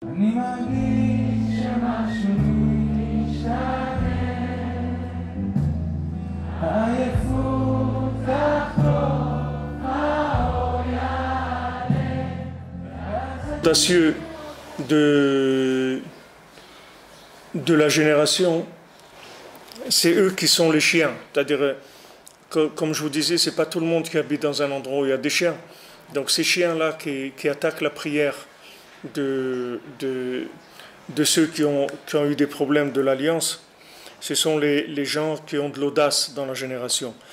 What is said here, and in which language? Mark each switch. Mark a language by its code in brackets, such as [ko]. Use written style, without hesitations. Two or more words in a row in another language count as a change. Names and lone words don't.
[he] אני מרגיש שמשהו משתנה, העייפות תחתור, האור יעלה. [fr] Audacieux de la génération, c'est eux qui sont les chiens. C'est-à-dire, comme je vous disais, c'est pas tout le monde qui habite dans un endroit où il y a des chiens. Donc ces chiens-là qui attaquent la prière de ceux qui ont eu des problèmes de l'alliance, ce sont les gens qui ont de l'audace dans la génération.